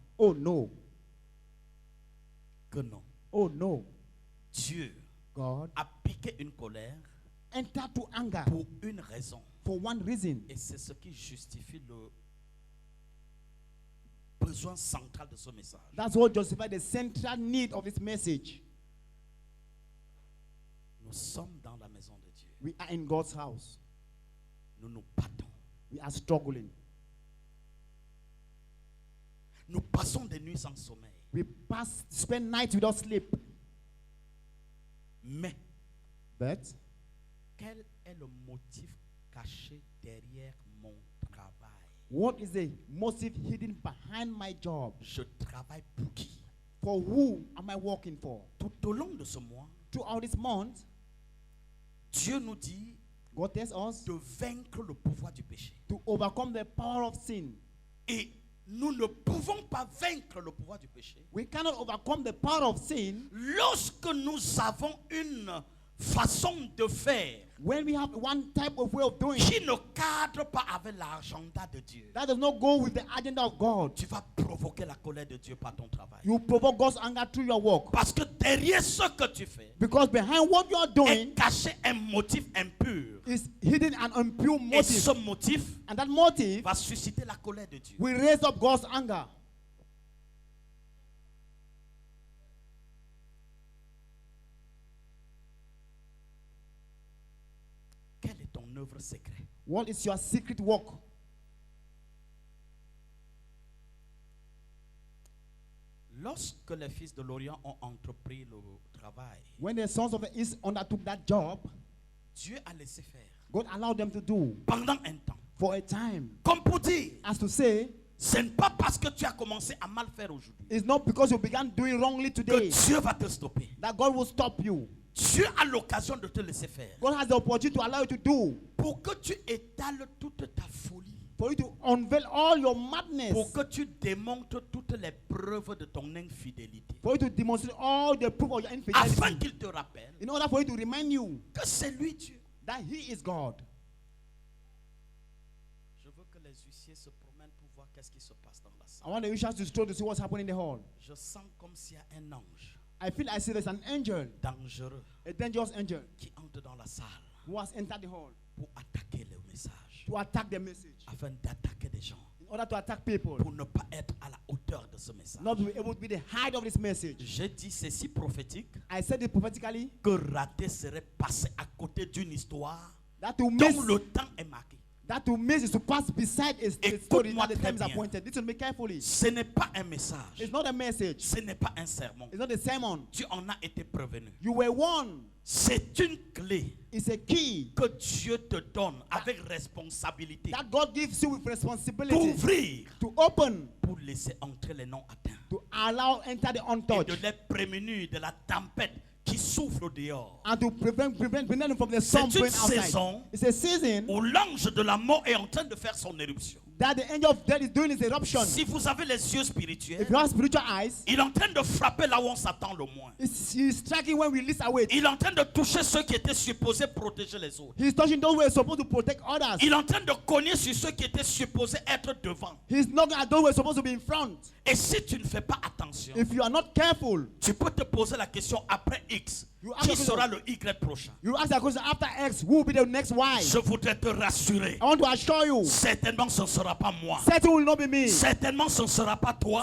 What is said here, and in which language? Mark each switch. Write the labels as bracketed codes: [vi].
[en] Oh no. [fr] Que non. [en] Oh no. [fr] Dieu [en] God [fr] a piqué une colère [en] entered to anger [fr] pour une raison. [en] for one reason. [fr] Et c'est ce qui justifie le besoin central de ce message. [en] That's what justifies the central need of his message. [fr] Nous sommes dans la maison de Dieu. [en] We are in God's house. [fr] Nous nous battons. [en] We are struggling. [fr] Nous passons des nuits sans sommeil. [en] We spend nights without sleep. [fr] Mais [en] But [fr] quel est le motif caché derrière mon travail? [en] what is the motive hidden behind my job? [fr] Je travaille pour qui? [en] For who am I working for? [fr] Tout au long de ce mois, [en] Throughout this month, [fr] Dieu nous dit [en] God tells us [fr] de vaincre le pouvoir du péché. [en] to overcome the power of sin. [fr] Et nous ne pouvons pas vaincre le pouvoir du péché [en] We cannot overcome the power of sin [fr] lorsque nous avons une façon de faire [en] when we have one type of way of doing [fr] qui ne cadre pas avec l'agenda de Dieu. [en] that does not go with the agenda of God. [fr] Tu vas provoquer la colère de Dieu par ton travail. [en] You provoke God's anger through your work. [fr] Parce que derrière ce que tu fais [en] Because behind what you are [fr] est [en] doing [fr] caché un motif impur. [en] is hidden an impure [fr] Et ce [en] motive. [fr] motif [en] And that motive [fr] va susciter la colère de Dieu. [en] will raise up God's anger. [fr] Quelle est ton œuvre secrète? [en] What is your secret work? [fr] Lorsque les fils de l'Orient ont entrepris le travail, [en] When the sons of the East undertook that job, [fr] Dieu a laissé faire [en] God allowed them to do [fr] pendant un temps. [en] for a time. [fr] Comme pour dire, [en] As to say, [fr] ce n'est pas parce que tu as commencé à mal faire aujourd'hui [en] it's not because you began doing wrongly [fr] que [en] today [fr] Dieu va te stopper. [en] that God will stop you. [fr] Dieu a l'occasion de te laisser faire [en] God has the opportunity to allow you to do, [fr] pour que tu étales toute ta folie, [en] for you to unveil all your madness, [fr] pour que tu démontres toutes les preuves de ton infidélité, [en] for you to demonstrate all the proof of your [fr] afin [en] infidelity, [fr] qu'il te rappelle [en] in order for you to remind you [fr] que c'est lui Dieu. [en] that He is God. [fr] Je veux que les huissiers se promènent pour voir qu'est-ce qui se passe dans la [en] I [fr] salle. [en] want the ushers to stroll to see what's happening in the hall. [fr] Je sens comme s'il y a un ange [en] I feel I see there's an angel, [fr] dangereux [en] a dangerous angel, [fr] qui entre dans la salle [en] who has entered the hall [fr] pour attaquer le message, [en] to attack the message, [fr] afin d'attaquer des gens, [en] in order to attack people, [fr] pour ne pas être à la hauteur de ce message. [en] not to be able to be the height of this message. [fr] J'ai dit ceci prophétique [en] I said it prophetically [fr] que raté serait passé à côté d'une histoire [en] that to miss, [fr] dont le temps est marqué. [en] that to miss is to pass beside a story [fr] Écoute-moi [en] that the [fr] très [en] time is [fr] bien. [en] appointed. Listen to me carefully. [fr] Ce n'est pas un message, [en] It's not a message. [fr] ce n'est pas un sermon. [en] It's not a sermon. [fr] Tu en as été prévenu. [en] You were warned. [fr] C'est une clé [en] It's a key [fr] que Dieu te donne avec responsabilité [en] that God gives you with responsibility [fr] d'ouvrir [en] to open, [fr] pour laisser entrer les non atteints [en] to allow enter the [fr] et de [en] untouched, [fr] les prémunir de la tempête qui souffle au dehors. [en] and to prevent them from the storm [fr] C'est une [en] going outside. [fr] saison [en] It's a season [fr] où l'ange de la mort est en train de faire son éruption. [en] that the angel of death is doing his eruption. [fr] Si vous avez les yeux spirituels, [en] If you have spiritual eyes, [fr] il est en train de frapper là où on s'attend le moins. [en] he's striking when we least await. [fr] Il est en train de toucher ceux qui étaient supposés protéger les autres. [en] He's touching those who are supposed to protect others. [fr] Il est en train de cogner sur ceux qui étaient supposés être devant. [en] He's knocking at those who are supposed to be in front. [fr] Et si tu ne fais pas attention, [en] If you are not careful, [fr] tu peux te poser la question après X, [en] You ask [fr] qui [en] the question. [fr] sera le Y prochain? [en] you ask that question after X, who will be the next Y? [fr] Je voudrais te rassurer. [en] I want to assure you, [fr] Certainement, ce ne sera pas moi. [en] certain will not be me. [fr] Certainement, ce ne sera pas toi.